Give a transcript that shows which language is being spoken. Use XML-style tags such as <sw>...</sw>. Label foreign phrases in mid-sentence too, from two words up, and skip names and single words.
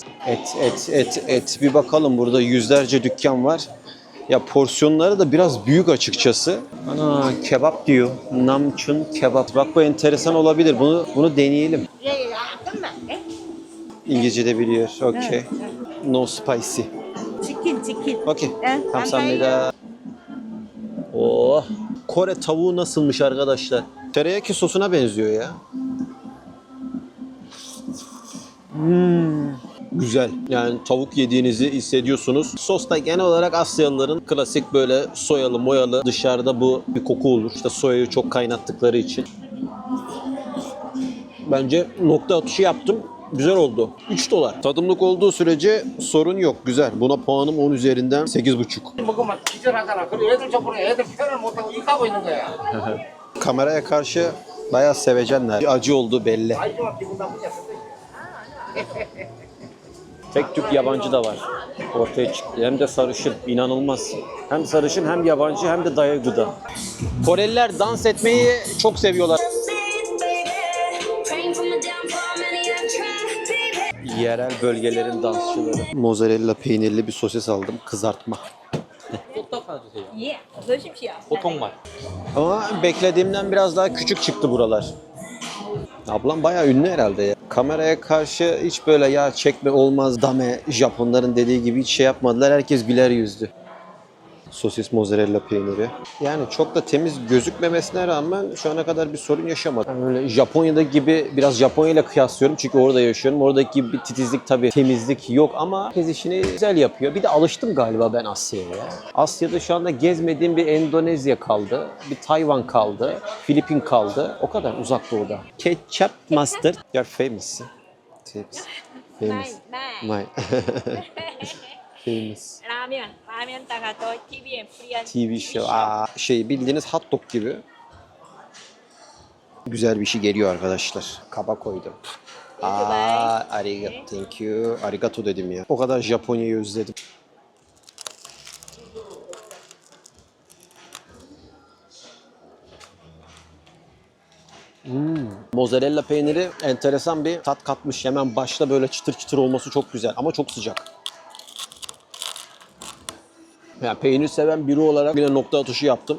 <tr>Et. Bir bakalım, burada yüzlerce dükkan var. Ya porsiyonları da biraz büyük açıkçası. Ana kebap diyor. Namchun kebap. Bak bu enteresan olabilir. Bunu deneyelim. İngilizce de biliyor.</tr> <en>Okay. No spicy.</en> <ko>치킨.</ko> <en>Okay.</en> <ko>Kamsahamnida. Oh.</ko> <tr>Kore tavuğu nasılmış arkadaşlar? Teriyaki sosuna benziyor ya. Güzel. Yani tavuk yediğinizi hissediyorsunuz. Sos da genel olarak Asyalıların klasik böyle soyalı moyalı, dışarıda bu bir koku olur. İşte soyayı çok kaynattıkları için. Bence nokta atışı yaptım. Güzel oldu. 3 dolar. Tadımlık olduğu sürece sorun yok. Güzel. Buna puanım 10 üzerinden 8,5.</tr> <ko>먹으면 기절하잖아. 그리고 애들 저번에 애들 표현을 못하고 이 까고 있는 거야.</ko> <tr>Kameraya karşı bayağı sevecenler. Bir acı olduğu belli.</tr> <ko>아이지만 기분 나쁘지</ko> <tr>Tek tük yabancı da var. Ortaya çıktı. Hem de sarışın. İnanılmaz. Hem sarışın hem yabancı hem de Daegu'da. Koreliler dans etmeyi çok seviyorlar. Yerel bölgelerin dansçıları. Mozzarella peynirli bir sosis aldım. Kızartma.</tr> <ko>예, 드십시오. 보통 맛.</ko> <tr>Ama beklediğimden biraz daha küçük çıktı buralar. Ablam bayağı ünlü herhalde ya. Kameraya karşı hiç böyle ya çekme olmaz dame Japonların dediği gibi hiç şey yapmadılar. Herkes güler yüzdü. Sosis mozzarella peyniri. Yani çok da temiz gözükmemesine rağmen şu ana kadar bir sorun yaşamadım. Yani öyle Japonya'daki gibi biraz Japonya ile kıyaslıyorum çünkü orada yaşıyorum. Oradaki gibi bir titizlik tabii temizlik yok ama herkes işini güzel yapıyor. Bir de alıştım galiba ben Asya'ya ya. Asya'da şu anda gezmediğim bir Endonezya kaldı, bir Tayvan kaldı, Filipin kaldı. O kadar uzak doğuda.</tr> <en>Ketchup, mustard. You're famous. Famous. My. Famous.</en> <ko>라면다가 또 TV에 프리한</ko> <en>TV show.</en> <tr>Bildiğiniz</tr> <en>hot dog</en> <tr>gibi. Güzel bir şey geliyor arkadaşlar. Kaba koydum. Arigato.</tr> <en>Thank you.</en> <tr>Arigato dedim ya. O kadar Japonya'yı özledim. Mozzarella peyniri enteresan bir tat katmış. Hemen başta böyle çıtır çıtır olması çok güzel ama çok sıcak. Yani peynir seven biri olarak bir de nokta atışı yaptım.</tr>